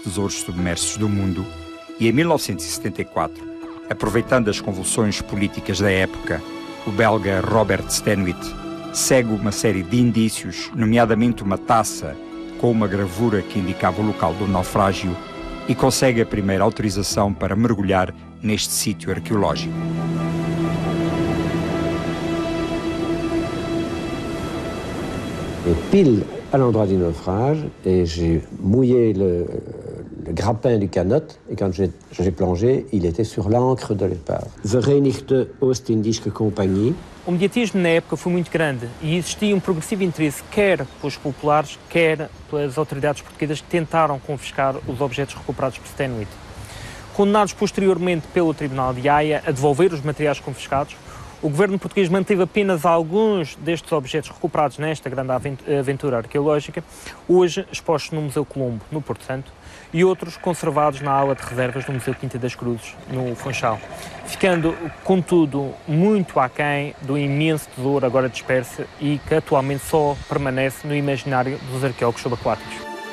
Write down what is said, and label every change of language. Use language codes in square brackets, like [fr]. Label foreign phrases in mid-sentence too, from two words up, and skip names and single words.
[pt] tesouros submersos do mundo e, em 1974, aproveitando as convulsões políticas da época, o belga Robert Stenwit segue uma série de indícios, nomeadamente uma taça com uma gravura que indicava o local do naufrágio, e consegue a primeira autorização para mergulhar neste sítio arqueológico. [fr] Et pile à l'endroit du naufrage, et j'ai mouillé le grappin du canot, et quand j'ai plongé, il était sur l'ancre de l'épave. Vereinigte Ostindische Compagnie. [pt] O mediatismo na época foi muito grande e existia um progressivo interesse quer pelos populares, quer pelas autoridades portuguesas que tentaram confiscar os objetos recuperados por Stenwit. Condenados posteriormente pelo Tribunal de Haia a devolver os materiais confiscados, o governo português manteve apenas alguns destes objetos recuperados nesta grande aventura arqueológica, hoje expostos no Museu Colombo, no Porto Santo, e outros conservados na ala de reservas do Museu Quinta das Cruzes, no Funchal, ficando, contudo, muito aquém do imenso tesouro agora disperso e que atualmente só permanece no imaginário dos arqueólogos subaquáticos.